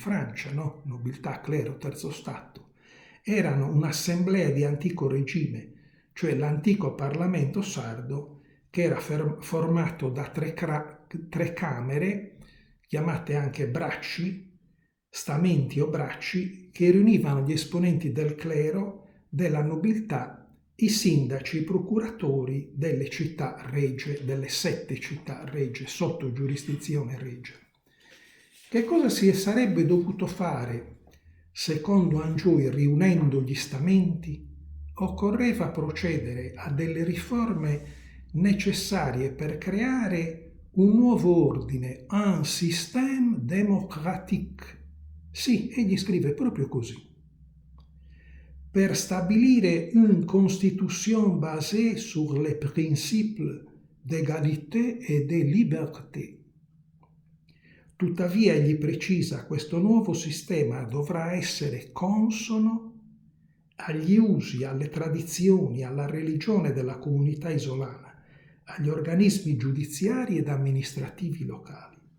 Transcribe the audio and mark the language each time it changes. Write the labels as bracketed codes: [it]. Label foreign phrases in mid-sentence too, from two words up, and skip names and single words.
[it] Francia, nobiltà, clero, terzo stato, erano un'assemblea di antico regime, cioè l'antico Parlamento sardo, che era formato da tre camere, chiamate anche bracci, stamenti o bracci, che riunivano gli esponenti del clero, della nobiltà, i sindaci, i procuratori delle città regie, delle 7 città regie, sotto giurisdizione regia. Che cosa si sarebbe dovuto fare, secondo Angioi, riunendo gli stamenti? Occorreva procedere a delle riforme necessarie per creare un nuovo ordine, [fr] un système démocratique. [it] Sì, egli scrive proprio così. Per stabilire [fr] une constitution basée sur les principes d'égalité et de liberté. [it] Tuttavia, egli precisa, questo nuovo sistema dovrà essere consono agli usi, alle tradizioni, alla religione della comunità isolana, agli organismi giudiziari ed amministrativi locali.